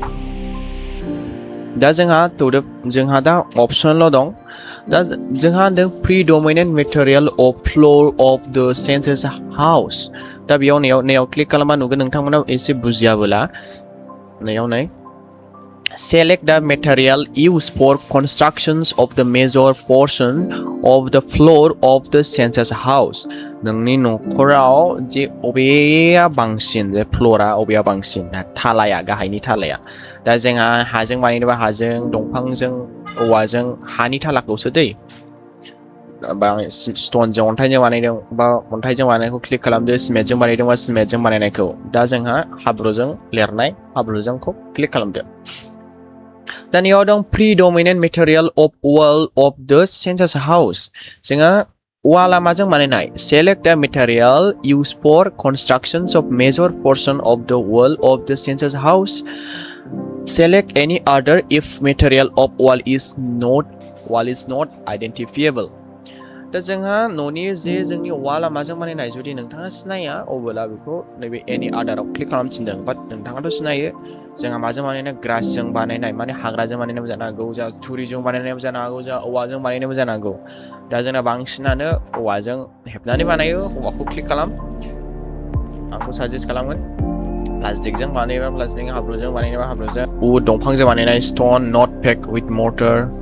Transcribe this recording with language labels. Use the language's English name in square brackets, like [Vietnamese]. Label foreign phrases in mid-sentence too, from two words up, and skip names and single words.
[Bodo] दा जोंहा दा अपसनल' दं दा जोंहा [English] predominant material of floor of the census house [Bodo] दा बेयाव नैयाव क्लिक खालामबा नुगोन नोंथांमोनाव एसे बुजियाबोला नैयाव नै [English] select the material used for constructions of the major portion of the floor of the census house [Bodo] नोंनि न'खराव जे अबेया बांसिन जे फ्ल'रा अबेया बांसिन थालाया गाहायनि थालाया दा जोंहा हाजों बानायनोबा हाजों दंफांजों औवाजों हानि थालाखौसो दै बा स्टनजों अन्थाइजों बानायदों बा अन्थाइजों बानायनायखौ क्लिक खालामदो सिमेन्टजों बानायदोंबा सिमेन्टजों बानायनायखौ दा जोंहा हाब्रुजों लिरनाय हाब्रुजोंखौ क्लिक खालामदो दानियाव दं [English] predominant material of wall of the census house [Bodo] जोंहा wall माजों बानायनाय [English] select the material used for constructions of major portion of the wall of the census house select any other if material of wall is not identifiable [Bodo] दा जोंहा न'नि जे जोंनि वाला माजों बानायनाय जुदि नोंथाङा सिनाया अब्ला बेखौ नैबे एनि आदाराव क्लिक खालामफिनदों बाट नोंथाङाथ' सिनायो जोंहा माजों बानायनाय ग्रासजों बानायनाय माने हाग्राजों बानायनायबो जानो हागौ जा थुरिजों बानायनायबो जानो हागौ जा औवाजों बानायनायबो जानो हागौ दा जोंना बांसिनानो औवाजों हेबनानै बानायो औवाखौ क्लिक खालाम आंखौ साजेस्ट खालामगोन प्लास्टिकजों बानायबा प्लास्टिक हाब्रुजों बानायनोबा हाब्रुजों उड दंफांजों बानायनाय [English] stone not pack with mortar